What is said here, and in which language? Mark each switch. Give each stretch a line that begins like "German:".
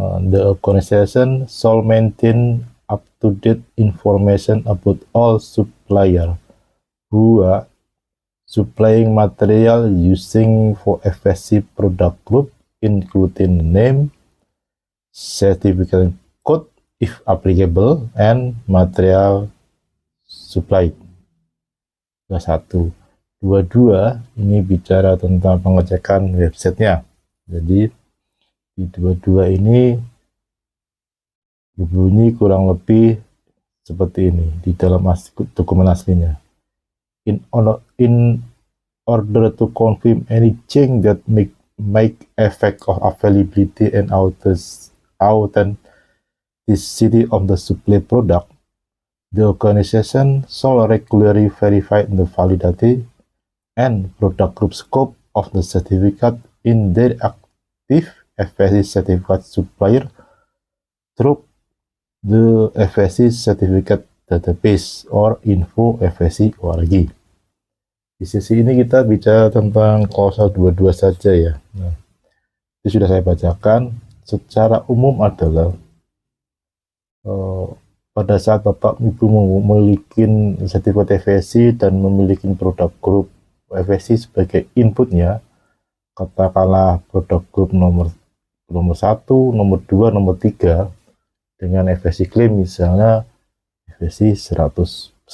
English: The organization shall maintain up-to-date information about all supplier who are supplying material using for FSC product group, including name, certificate code if applicable, and material supplied. 21.
Indonesian: 22 ini bicara tentang pengecekan websitenya. Jadi di 22 ini berbunyi kurang lebih seperti ini di dalam dokumen aslinya.
English: In order to confirm any change that make effect of availability and authenticity of the supply product, the organization shall regularly verify the validity and product group scope of the certificate in their active FSC certificate supplier through the FSC certificate database or info FSC.org.
Indonesian: Di sesi ini kita bicara tentang klausal 22 saja ya. Nah, itu sudah saya bacakan. Secara umum adalah pada saat Bapak Ibu memiliki sertifikat FSC dan memiliki produk grup FSC sebagai inputnya, katakanlah produk grup nomor 1, nomor 2, nomor 3 dengan FSC claim misalnya FSC 100%.